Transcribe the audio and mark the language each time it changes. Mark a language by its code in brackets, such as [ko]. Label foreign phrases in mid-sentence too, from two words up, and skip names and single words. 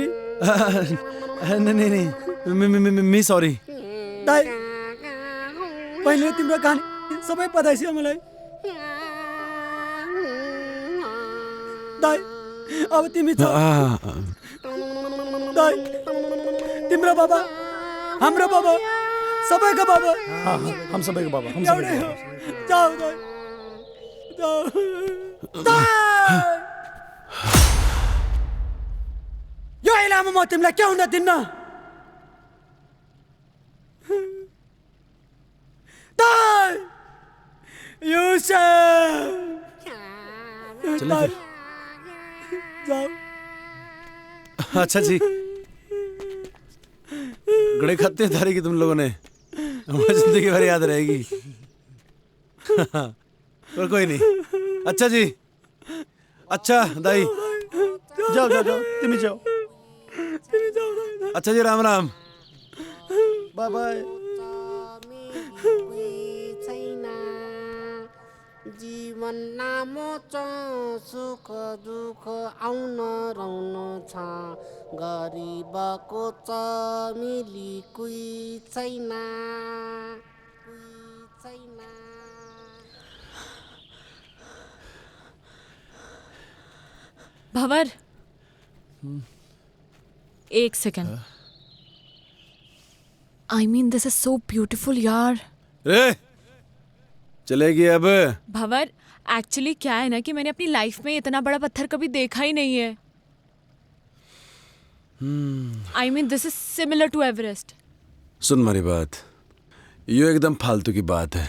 [hi] नहीं नहीं मी सॉरी [ne] दाई पहिले तिम्रो कहानी सबै पता छ मलाई दाई अब तिमी छ दाई तिम्रो बाबा हाम्रो बाबा सबैको बाबा हम सबैको बाबा हम एउटै हो जाऊ दाई जाऊ दाई यो इलामा म तिमीलाई के हुन दिन्न दाई [hi] चलो फिर। जाओ अच्छा जी गड़े खाते थारी की तुम लोगों ने हमारी जिंदगी भर याद रहेगी। पर कोई नहीं। अच्छा जी अच्छा दाई जाओ जाओ जाओ तिमी जाओ अच्छा जी राम राम [en] bye bye [ne] जीवन लामो छ सुख दुःख आउन रहन छ गरिबको छ मिली कोही छैन [en] भवर एक second I mean this is so beautiful यार। [hi] रे चलेगी अब। भवर एक्चुअली क्या है ना कि मैंने अपनी लाइफ में इतना बड़ा पत्थर कभी देखा ही नहीं है। [en] I mean this is similar to Everest. [hi] सुन मेरी बात ये एकदम फालतू की बात है।